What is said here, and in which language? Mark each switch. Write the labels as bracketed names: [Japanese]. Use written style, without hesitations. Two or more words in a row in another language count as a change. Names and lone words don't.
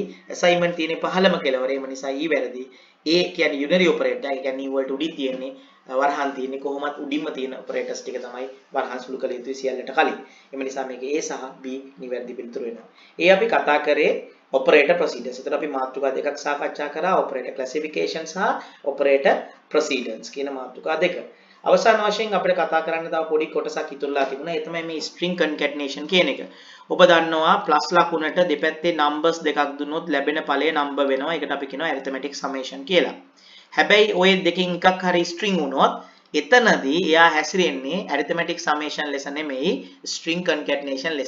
[Sinhala] assignment තියෙන පහළම කෙලවර. එම නිසා E වැරදි. A කියන්නේ [English] unary operator. [Sinhala] ඒ කියන්නේ new වලට උඩින් තියෙන්නේ වරහන් තියෙන්නේ කොහොමත් උඩින්ම තියෙන operators ටික තමයි වරහන් සුළු කළ යුතුයි සියල්ලට කලින්. එම නිසා මේක A සහ B නිවැරදි පිළිතුරු වෙනවා. ඒ අපි කතා කරේ [English] operator procedures. [Sinhala] එතකොට අපි මාතෘකා දෙකක් සාකච්ඡා කරා [English] operator classification [Sinhala] සහ [English] operator precedence [Sinhala] කියන මාතෘකා දෙක. අවසාන වශයෙන් අපිට කතා කරන්න තව පොඩි කොටසක් ඉතුරුලා තිබුණා. ඒ තමයි මේ [English] string concatenation [Sinhala] කියන එක. ඔබ දන්නවා ප්ලස් ලකුණට දෙපැත්තේ numbers දෙකක් දුන්නොත් ලැබෙන ඵලය number වෙනවා. ඒකට අපි කියනවා [English] arithmetic summation [Sinhala] කියලා. හැබැයි ওই දෙකෙන් එකක් හරි string වුණොත් එතනදී එයා හැසිරෙන්නේ [English] arithmetic summation [Sinhala] ලෙස නෙමෙයි [English] string concatenation [Sinhala] ලෙස.